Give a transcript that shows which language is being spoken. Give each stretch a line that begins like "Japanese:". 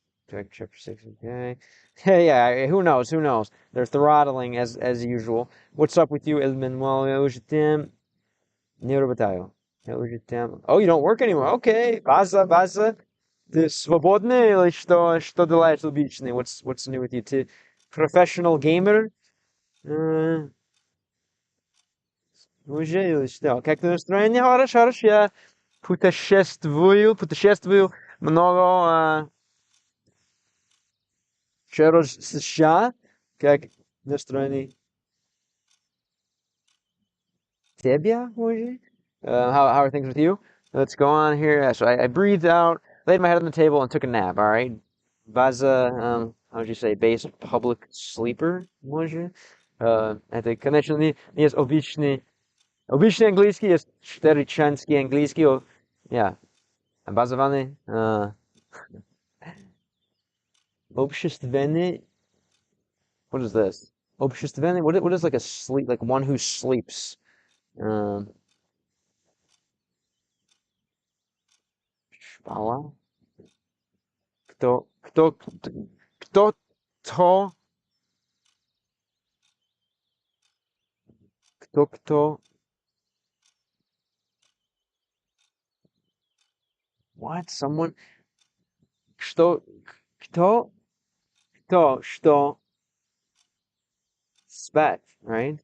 English: chapter 6, okay. Hey, yeah, who knows? Who knows? They're throttling as usual. What's up with you, Elmanuel?
Russian: Я уже там не работаю. Я уже там.
English: Oh, you don't work anymore. Okay. База.
Russian: Ты свободный или что делаешь обычно?
English: What's new with you?
Russian: Ты
English: professional gamer?
Russian: Уже или что? Как ты настроение? Хорошо. Я путешествую много через США. Как настроение тебя уже?
English: How are things with you? Let's go on here. So I breathed out, laid my head on the table, and took a nap. All right. Baza, how would you say, base public sleeper, може?
Russian: Это, конечно, не есть обычный английский, есть старичанский английский.
English: Yeah.
Russian: Базованный, общественный,
English: what is this?
Russian: Общественный,
English: what is like a sleep, like one who sleeps?
Russian: Шпала? Кто, кто, кто, кто, кто,
English: what? Someone,
Russian: что, что,
English: spat, right?